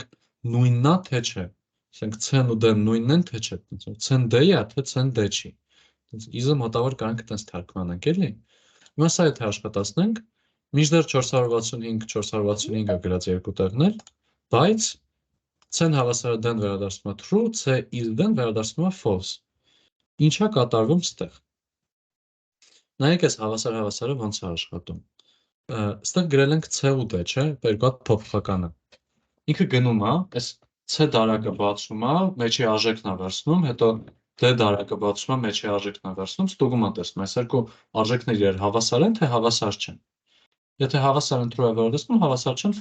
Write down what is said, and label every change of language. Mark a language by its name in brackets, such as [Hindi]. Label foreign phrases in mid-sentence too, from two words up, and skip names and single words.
[Armenian] նույննա թե չէ։ Ասենք C-ն ու D-ն նույնն են թե չէ։ C-ն D-ի է, թե C-ն D չի։ Տենց is-ը մոտավոր կարանք տենց թարգմանենք, էլի։ Հիմա սա եթե աշխատացնենք, մինչդեռ 465 465-ը գրած երկու տեղներ, բայց C-ն հավասարը D-ն վերադարձնում է true, C is D-ն վերադարձնում է false։ Ինչա կատարվում ստեղ։ Նայեք այս հավասարը ոնց է աշխատում։ Ստեղ գրել ենք C ու D, չէ՞, երկու փոփոխականը։ Ինքը գնում է, այս C դարակը բացում է, մեջի արժեքն է վերցնում, հետո D դարակը բացում է, մեջի արժեքն է վերցնում, ստուգում է տեսնում, այս երկու արժեքները իրար հավասար են, թե հավասար չեն։ Եթե հավասար են true է վերադարձնում, հավասար չեն